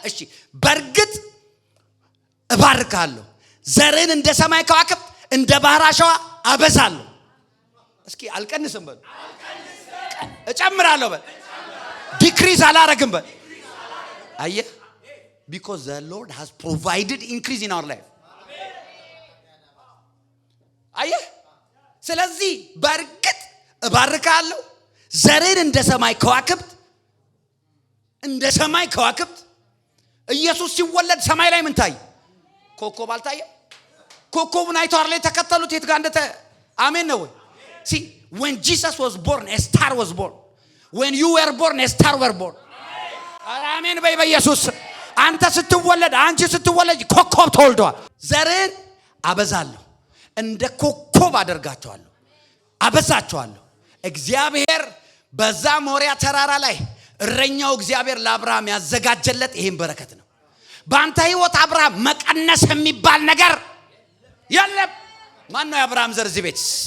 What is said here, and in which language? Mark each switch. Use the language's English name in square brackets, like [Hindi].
[Amharic] እሺ በርግጥ እባርካለሁ፣ ዘርን እንደ ሰማይ ከዋክብት እንደ ባህር አሸዋ አበዛለሁ። እስኪ አልቀንስም በል፣ እጨምራለሁ በል፣ ዲክሪዝ አላረግም በል። አየህ? [English] because the Lord has provided increase in our life. [Amharic] አየህ? ስለዚህ በርግጥ እባርካለሁ፣ ዘርን እንደ ሰማይ ከዋክብት እንደ ሰማይ ከዋክብት። ኢየሱስ ሲወለድ ሰማይ ላይ ምን ታይ? ኮከብ አልታየም? ኮከቡን አይተው አይደል ተከተሉት? የት ጋር እንደተ አሜን ነው ወይ? [English] see when Jesus was born a star was born. when you were born a star were born. [Amharic] አሜን በይ በኢየሱስ። አንተ ስትወለድ አንቺ ስትወለድ ኮከብ ተወልዷል። ዘርን አበዛለሁ፣ እንደ ኮከብ አደርጋቸዋለሁ፣ አበዛቸዋለሁ። እግዚአብሔር በዛ ሞሪያ ተራራ ላይ እረኛው እግዚአብሔር ለአብርሃም ያዘጋጀለት ይሄን በረከት ነው። በአንተ ህይወት አብርሃም መቀነስ የሚባል ነገር የለም። ማን ነው የአብርሃም ዘር እዚህ ቤት?